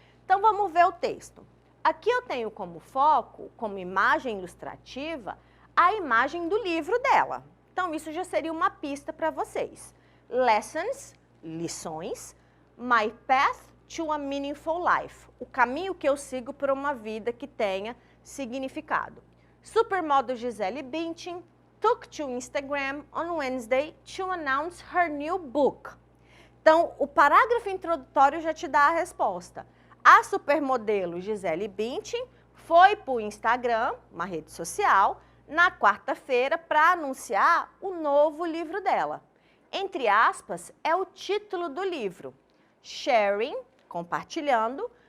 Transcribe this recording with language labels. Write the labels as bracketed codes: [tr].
[pt] Então, vamos ver o texto. Aqui eu tenho como foco, como imagem ilustrativa, a imagem do livro dela. Então, isso já seria uma pista para vocês. Lessons, lições, My Path to a Meaningful Life, o caminho que eu sigo para uma vida que tenha significado. [en] Supermodel Gisele Bündchen took to Instagram on Wednesday to announce her new book. [pt] Então, o parágrafo introdutório já te dá a resposta. A supermodelo Gisele Bündchen foi para o Instagram, uma rede social, na quarta-feira para anunciar o novo livro dela. Entre aspas, é o título do livro. Sharing, compartilhando,